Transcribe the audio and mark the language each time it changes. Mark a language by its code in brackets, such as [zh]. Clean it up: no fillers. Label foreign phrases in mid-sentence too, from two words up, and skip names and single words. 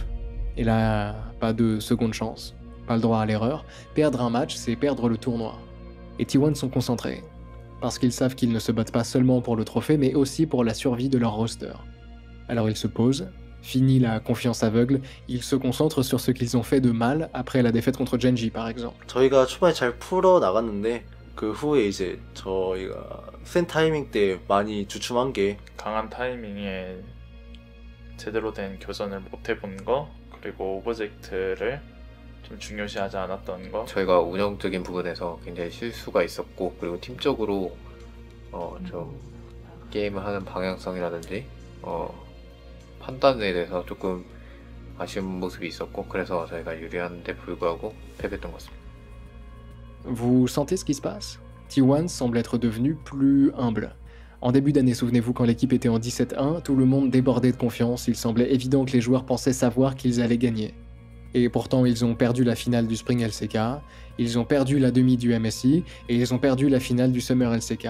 [fr] Et là, pas de seconde chance, pas le droit à l'erreur, perdre un match, c'est perdre le tournoi. Et T1 sont concentrés, parce qu'ils savent qu'ils ne se battent pas seulement pour le trophée, mais aussi pour la survie de leur roster. Alors ils se posent, fini la confiance aveugle, ils se concentrent sur ce qu'ils ont fait de mal après la défaite contre Gen.G par exemple. [ko] 저희가 초반에 잘 풀어 나갔는데 그 후에 이제 저희가 센 타이밍 때 많이 주춤한 게 강한 타이밍에 제대로 된 교전을 못 해본 거 그리고 오브젝트를 좀 중요시하지 않았던 거 저희가 운영적인 부분에서 굉장히 실수가 있었고 그리고 팀적으로 좀 게임을 하는 방향성이라든지 판단에 대해서 조금 아쉬운 모습이 있었고 그래서 저희가 유리한데 불구하고 패배했던 것 같습니다. [fr] Vous sentez ce qui se passe? T1 semble être devenu plus humble. En début d'année, souvenez-vous, quand l'équipe était en 17-1, tout le monde débordait de confiance, il semblait évident que les joueurs pensaient savoir qu'ils allaient gagner. Et pourtant, ils ont perdu la finale du Spring LCK, ils ont perdu la demi du MSI, et ils ont perdu la finale du Summer LCK.